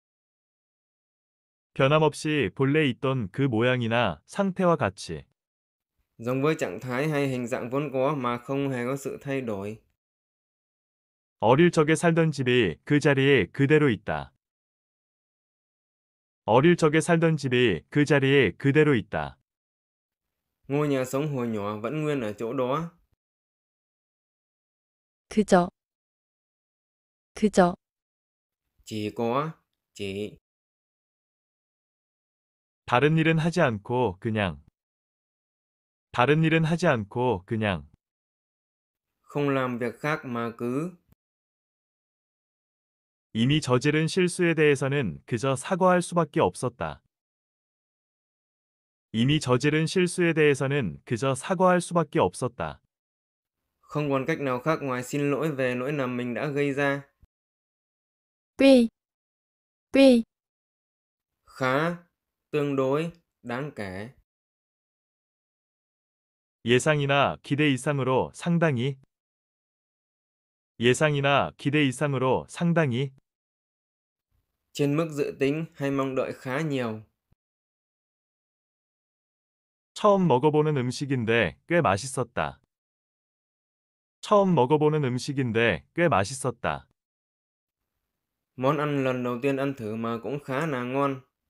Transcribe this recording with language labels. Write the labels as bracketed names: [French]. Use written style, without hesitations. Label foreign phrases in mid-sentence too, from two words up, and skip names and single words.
[Korean] 변함없이 본래 있던 그 모양이나 상태와 같이. [Vietnamese] Giống với trạng thái hay hình dạng vốn có mà không hề có sự thay đổi. [Korean] 어릴 적에 살던 집이 그 자리에 그대로 있다. 어릴 적에 살던 집이 그 자리에 그대로 있다. [Vietnamese] Ngôi nhà sống hồi nhỏ vẫn nguyên ở chỗ đó. [Korean] 그저, 그저, [Vietnamese] Chỉ có, chỉ. [Korean] 다른 일은 하지 않고 그냥. 다른 일은 하지 않고 그냥. [Vietnamese] Không làm việc khác mà cứ. [Korean] 이미 저지른 실수에 대해서는 그저 사과할 수밖에 없었다. 이미 저지른 실수에 대해서는 그저 사과할 수밖에 없었다. [Vietnamese] Không còn cách nào khác ngoài xin lỗi về lỗi lầm mình đã gây ra. [Korean] 꽤, 꽤, [Vietnamese] Khá, tương đối, đáng kể. [Korean] 예상이나 기대 이상으로 상당히. 예상이나 기대 이상으로 상당히. [Vietnamese] Trên mức dự tính hay mong đợi khá nhiều. [Korean] 처음 먹어보는 음식인데 꽤 맛있었다. 처음 먹어보는 음식인데 꽤 맛있었다. [Vietnamese] Món ăn lần đầu tiên ăn thử mà cũng khá là ngon.